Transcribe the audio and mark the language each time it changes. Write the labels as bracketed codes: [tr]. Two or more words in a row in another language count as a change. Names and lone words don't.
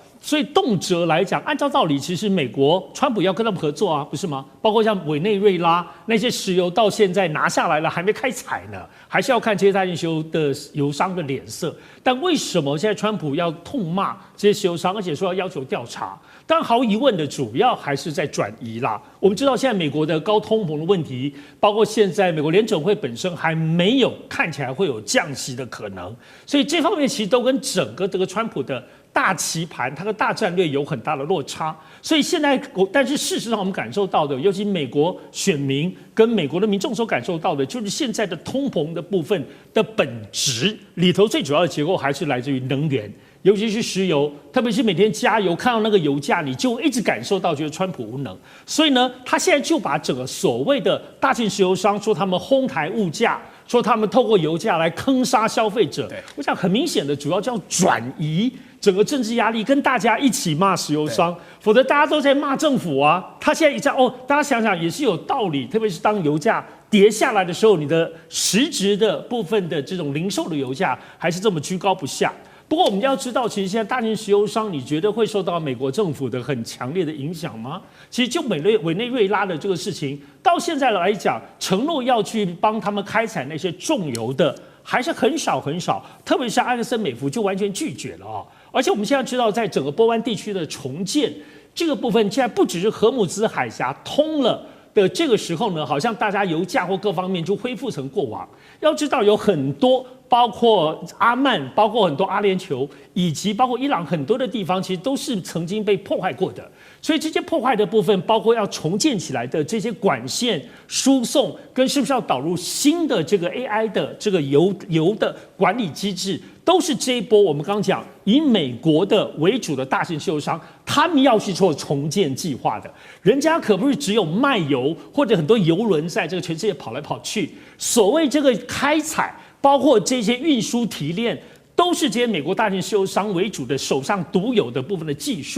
[zh] 所以動輒來講，按照道理，其實美國川普要跟他們合作啊，不是嗎？包括像委內瑞拉那些石油到現在拿下來了，還沒開採呢，還是要看這些大型石油的油商的臉色。但為什麼現在川普要痛罵這些石油商，而且說要求調查？當然毫無疑問的，主要還是在轉移啦。我們知道現在美國的高通膨的問題，包括現在美國聯準會本身還沒有看起來會有降息的可能，所以這方面其實都跟整個這個川普的大棋盤，它的大戰略有很大的落差。所以現在，但是事實上我們感受到的，尤其美國選民跟美國的民眾所感受到的，就是現在的通膨的部分的本質裡頭，最主要的結構還是來自於能源。尤其是石油，特別是每天加油看到那個油價，你就一直感受到覺得川普無能。所以呢，他現在就把整個所謂的大型石油商說他們哄抬物價，說他們透過油價來坑殺消費者。我想很明顯的，主要叫轉移整個政治壓力，跟大家一起罵石油商，否則大家都在罵政府啊。他現在一講大家想想也是有道理，特別是當油價跌下來的時候，你的實質的部分的這種零售的油價還是這麼居高不下。不過我們要知道，其實現在大型石油商，你覺得會受到美國政府的很強烈的影響嗎？其實就委內瑞拉的這個事情，到現在來講，承諾要去幫他們開採那些重油的，還是很少很少。特別是阿克森美孚就完全拒絕了啊！而且我們現在知道，在整個波灣地區的重建這個部分，現在不只是荷姆茲海峽通了的這個時候呢，好像大家油價或各方面就恢復成過往。要知道有很多，包括阿曼，包括很多阿聯酋，以及包括伊朗很多的地方，其實都是曾經被破壞過的。所以這些破壞的部分，包括要重建起來的這些管線輸送，跟是不是要導入新的這個 AI 的這個油的管理機制，都是這一波我們剛講以美國的為主的大型石油商，他們要去做重建計劃的。人家可不是只有賣油，或者很多油輪在這個全世界跑來跑去。所謂這個開採，包括這些運輸提煉，都是這些美國大型石油商為主的手上獨有的部分的技術。